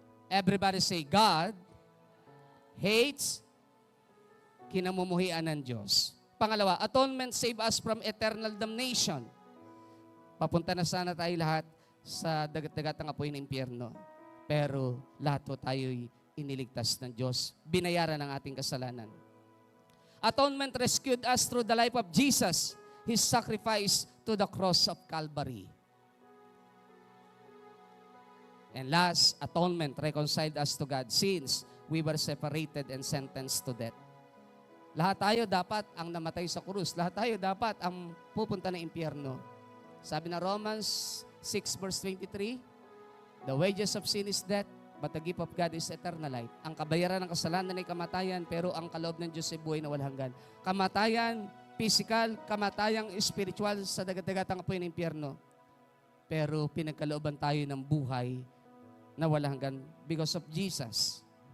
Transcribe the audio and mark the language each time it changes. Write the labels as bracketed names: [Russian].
[English] Everybody say, God hates [Filipino] kinamumuhian ng Diyos. [English] Pangalawa, atonement save us from eternal damnation. [Filipino] Papunta na sana tayo lahat sa dagat-dagatang apoy ng impyerno. Pero lahat po tayo'y iniligtas ng Diyos. Binayaran ang ating kasalanan. [English] Atonement rescued us through the life of Jesus, His sacrifice to the cross of Calvary. And last, atonement reconciled us to God since we were separated and sentenced to death. [Filipino] Lahat tayo dapat ang namatay sa krus. Lahat tayo dapat ang pupunta na impyerno. Sabi na [English] Romans 6 verse 23, the wages of sin is death, but the gift of God is eternal life. [Filipino] Ang kabayaran ng kasalanan ay kamatayan, pero ang kaloob ng Diyos ay buhay na walang hanggan. Kamatayan, physical, kamatayang spiritual sa dagat-dagatang apoy ng impyerno. Pero pinagkalooban tayo ng buhay na walang hanggan [English] because of Jesus.